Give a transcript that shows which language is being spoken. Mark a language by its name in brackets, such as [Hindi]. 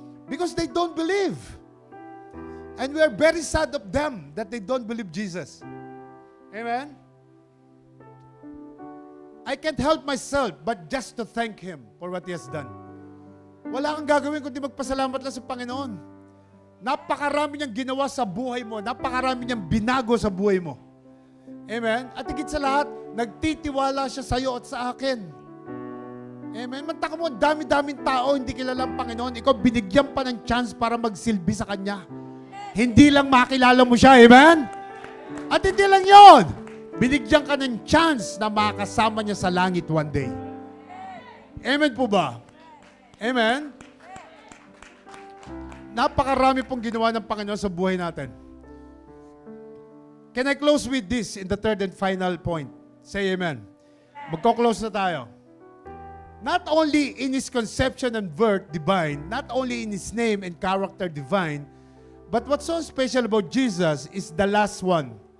[English] Because they don't believe. And we are very sad of them that they don't believe Jesus. Amen? I can't help myself but just to thank Him for what He has done. [Filipino] Wala kang gagawin kundi magpasalamat lang sa Panginoon. Napakarami niyang ginawa sa buhay mo. Napakarami niyang binago sa buhay mo. Amen? At higit sa lahat, nagtitiwala siya sa iyo at sa akin. Amen? Mantaka mo, dami-daming tao, hindi kilala ang Panginoon. Ikaw, binigyan pa ng chance para magsilbi sa Kanya. Hindi lang makilala mo siya. Amen? At hindi lang yon. Binigyan ka ng chance na makasama niya sa langit [English] one day. [Filipino] Amen po ba? Amen? Napakarami pong ginawa ng Panginoon sa buhay natin. [English] Can I close with this in the third and final point? Say amen. [Filipino] Magko-close na tayo. [English] Not only in His conception and birth divine, not only in His name and character divine, but what's so special about Jesus is the last one.